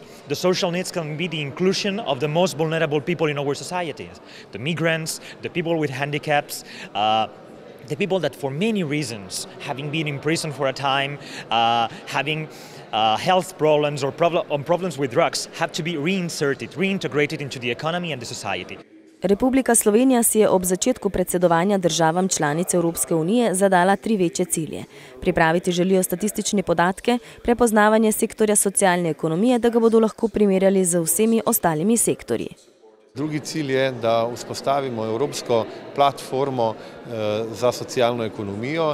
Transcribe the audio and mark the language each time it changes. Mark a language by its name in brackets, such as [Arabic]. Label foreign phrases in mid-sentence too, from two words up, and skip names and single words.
[English] The social needs can be the inclusion of the most vulnerable people in our societies, the migrants, the people with handicaps, the people that for many reasons, having been in prison for a time, having health problems or problems with drugs, have to be reintegrated into the economy and the society. [Slovenian] Republika Slovenija si je ob začetku predsedovanja državam članic Evropske unije zadala 3 večje cilje. Pripraviti želijo statistične podatke, prepoznavanje sektorja socialne ekonomije, da ga bodo lahko primerjali z vsemi ostalimi sektorji. Drugi cilj je, da vzpostavimo evropsko platformo za socialno ekonomijo.